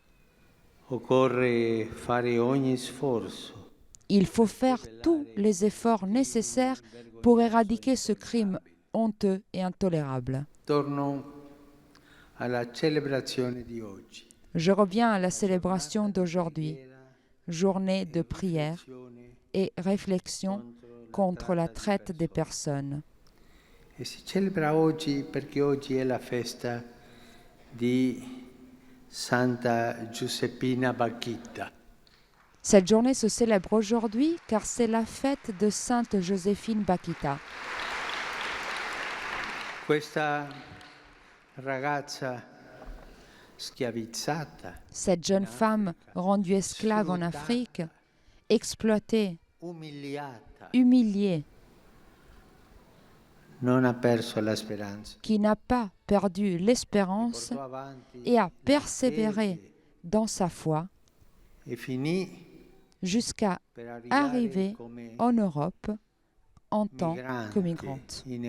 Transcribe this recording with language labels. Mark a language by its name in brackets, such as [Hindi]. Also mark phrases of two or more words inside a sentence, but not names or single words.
[French] Il faut faire tous les efforts nécessaires pour éradiquer ce crime honteux et intolérable. Je reviens à la célébration d'aujourd'hui, journée de prière et réflexion contre la traite des personnes. [Italian] E si celebra oggi perché oggi è la festa di Santa Giuseppina Bakhita. [French] Cette journée se célèbre aujourd'hui car c'est la fête de Sainte Joséphine Bakhita. [Italian] Questa ragazza schiavizzata, [French] cette jeune femme rendue esclave en Afrique, exploitée, humiliée, qui n'a pas perdu l'espérance et a persévéré dans sa foi jusqu'à arriver en Europe en tant que migrante.